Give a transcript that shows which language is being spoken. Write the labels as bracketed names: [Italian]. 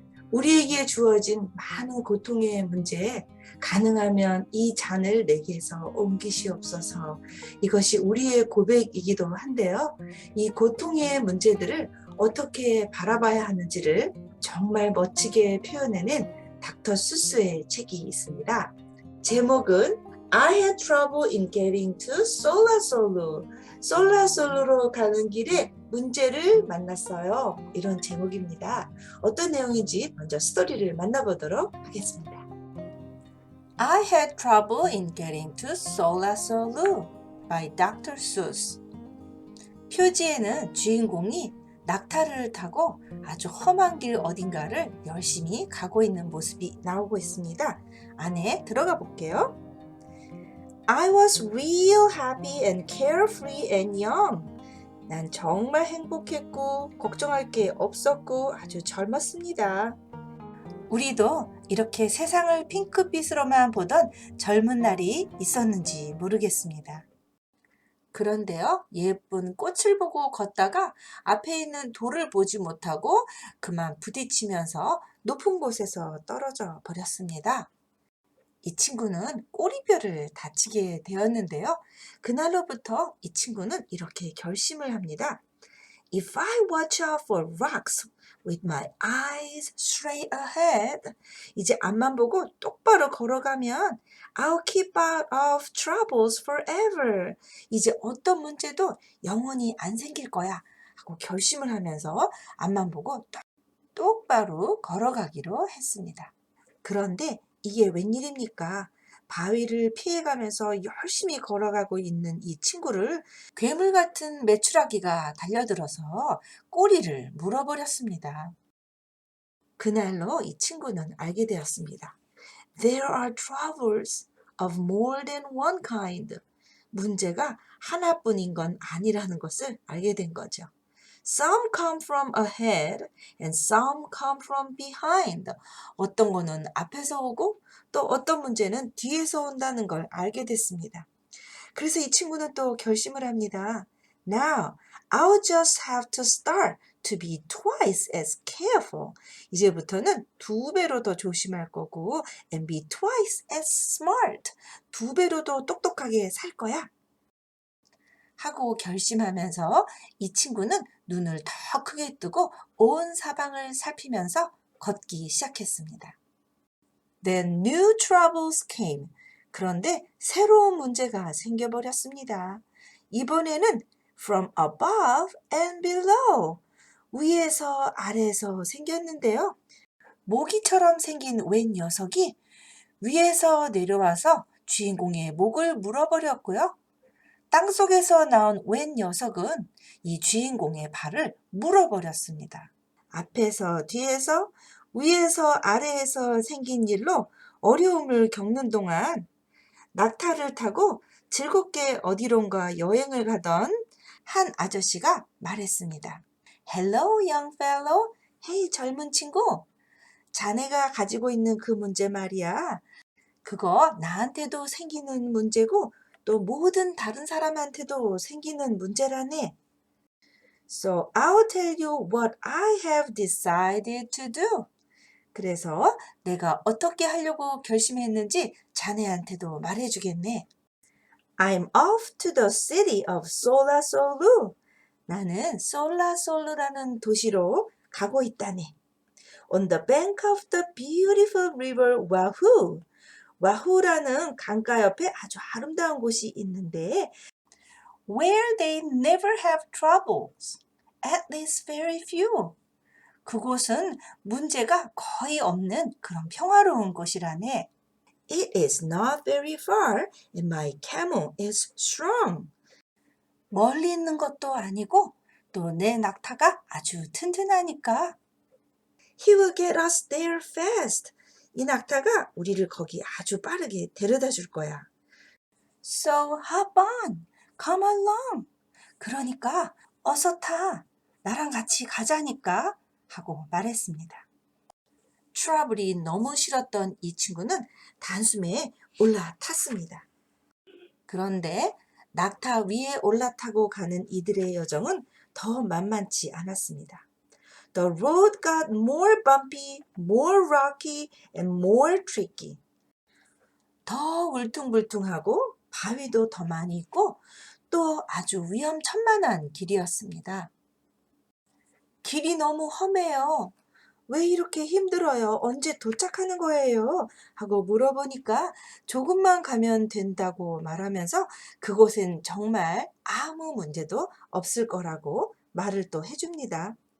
[Korean] 우리에게 주어진 많은 고통의 문제에 가능하면 이 잔을 내게서 옮기시옵소서. 이것이 우리의 고백이기도 한데요. 이 고통의 문제들을 어떻게 바라봐야 하는지를 정말 멋지게 표현해낸 닥터 수스의 책이 있습니다. 제목은 [English] I had trouble in getting to Sola Solu. [Korean] 솔라 솔로로 가는 길에 문제를 만났어요. 이런 제목입니다. 어떤 내용인지 먼저 스토리를 만나보도록 하겠습니다. [English] I had trouble in getting to Sola Solu by Dr. Seuss. [Korean] 표지에는 주인공이 낙타를 타고 아주 험한 길 어딘가를 열심히 가고 있는 모습이 나오고 있습니다. 안에 들어가 볼게요. [English] I was real happy and carefree and young. [Korean] 난 정말 행복했고 걱정할 게 없었고 아주 젊었습니다. 우리도 이렇게 세상을 핑크빛으로만 보던 젊은 날이 있었는지 모르겠습니다. 그런데요, 예쁜 꽃을 보고 걷다가 앞에 있는 돌을 보지 못하고 그만 부딪히면서 높은 곳에서 떨어져 버렸습니다. 이 친구는 꼬리뼈를 다치게 되었는데요. 그날로부터 이 친구는 이렇게 결심을 합니다. [English] If I watch out for rocks with my eyes straight ahead, [Korean] 이제 앞만 보고 똑바로 걸어가면 [English] I'll keep out of troubles forever. [Korean] 이제 어떤 문제도 영원히 안 생길 거야 하고 결심을 하면서 앞만 보고 똑바로 걸어가기로 했습니다. 그런데 이게 웬일입니까? 바위를 피해가면서 열심히 걸어가고 있는 이 친구를 괴물 같은 메추라기가 달려들어서 꼬리를 물어버렸습니다. 그날로 이 친구는 알게 되었습니다. [English] There are troubles of more than one kind. [Korean] 문제가 하나뿐인 건 아니라는 것을 알게 된 거죠. [English] Some come from ahead and some come from behind. [Korean] 어떤 거는 앞에서 오고 또 어떤 문제는 뒤에서 온다는 걸 알게 됐습니다. 그래서 이 친구는 또 결심을 합니다. [English] Now, I'll just have to start to be twice as careful. [Korean] 이제부터는 2배로 더 조심할 거고 [English] and be twice as smart. [Korean] 2배로 더 똑똑하게 살 거야. 하고 결심하면서 이 친구는 눈을 더 크게 뜨고 온 사방을 살피면서 걷기 시작했습니다. [English] Then new troubles came. [Korean] 그런데 새로운 문제가 생겨버렸습니다. 이번에는 [English] from above and below. [Korean] 위에서 아래에서 생겼는데요. 모기처럼 생긴 웬 녀석이 위에서 내려와서 주인공의 목을 물어버렸고요. 땅속에서 나온 웬 녀석은 이 주인공의 발을 물어버렸습니다. 앞에서 뒤에서 위에서 아래에서 생긴 일로 어려움을 겪는 동안 낙타를 타고 즐겁게 어디론가 여행을 가던 한 아저씨가 말했습니다. [English] Hello, young fellow. [Korean] 헤이, 젊은 친구. 자네가 가지고 있는 그 문제 말이야. 그거 나한테도 생기는 문제고 또 모든 다른 사람한테도 생기는 문제라네. [English] So I'll tell you what I have decided to do. [Korean] 그래서 내가 어떻게 하려고 결심했는지 자네한테도 말해주겠네. [English] I'm off to the city of Sola Solu. [Korean] 나는 솔라솔루라는 도시로 가고 있다네. [English] On the bank of the beautiful river Wahoo. [Korean] 와후라는 강가 옆에 아주 아름다운 곳이 있는데 [English] Where they never have troubles, at least very few. [Korean] 그곳은 문제가 거의 없는 그런 평화로운 곳이라네. [English] It is not very far and my camel is strong. [Korean] 멀리 있는 것도 아니고 또 내 낙타가 아주 튼튼하니까. [English] He will get us there fast. [Korean] 이 낙타가 우리를 거기 아주 빠르게 데려다 줄 거야. [English] So hop on, come along. [Korean] 그러니까 어서 타. 나랑 같이 가자니까 하고 말했습니다. 트러블이 너무 싫었던 이 친구는 단숨에 올라탔습니다. 그런데 낙타 위에 올라타고 가는 이들의 여정은 더 만만치 않았습니다. [English] The road got more bumpy, more rocky, and more tricky. [Korean] 더 울퉁불퉁하고 바위도 더 많이 있고 또 아주 위험천만한 길이었습니다. 길이 너무 험해요. 왜 이렇게 힘들어요? 언제 도착하는 거예요? 하고 물어보니까 조금만 가면 된다고 말하면서 그곳엔 정말 아무 문제도 없을 거라고 말을 또 해줍니다.